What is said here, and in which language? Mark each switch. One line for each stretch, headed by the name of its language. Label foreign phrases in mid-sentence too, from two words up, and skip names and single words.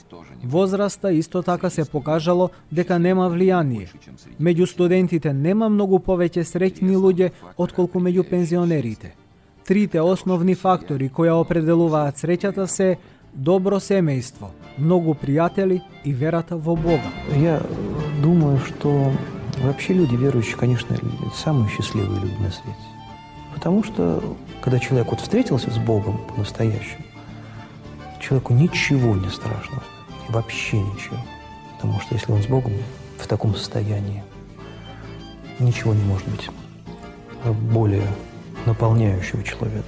Macedonian: Возраста исто така се покажало дека нема влијание. Меѓу студентите нема многу повеќе среќни луѓе отколку меѓу пензионерите. Трите основни фактори кои определуваат среќата се добро семејство, многу пријатели и верата во Бога.
Russian: Я думаю, что Вообще люди верующие, конечно, самые счастливые люди на свете. Потому что, когда человек вот встретился с Богом по-настоящему, человеку ничего не страшно, вообще ничего. Потому что если он с Богом в таком состоянии, ничего не может быть более наполняющего человека.